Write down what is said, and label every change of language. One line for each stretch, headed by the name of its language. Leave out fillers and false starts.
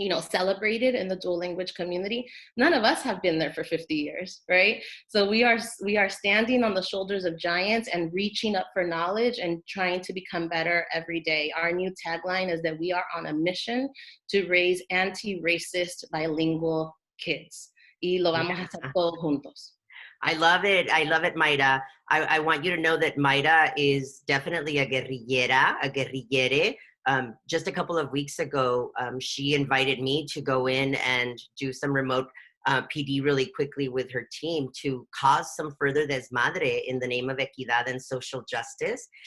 English: celebrated in the dual language community. None of us have been there for 50 years, right? So we are standing on the shoulders of giants and reaching up for knowledge and trying to become better every day. Our new tagline is that we are on a mission to raise anti-racist bilingual kids.
Spanish: Y lo vamos a hacer todos juntos.
English: I love it. I love it, Mayra. I want you to know that Mayra is definitely a guerrillere. Just a couple of weeks ago, she invited me to go in and do some remote PD really quickly with her team to cause some further desmadre in the name of equidad and social justice.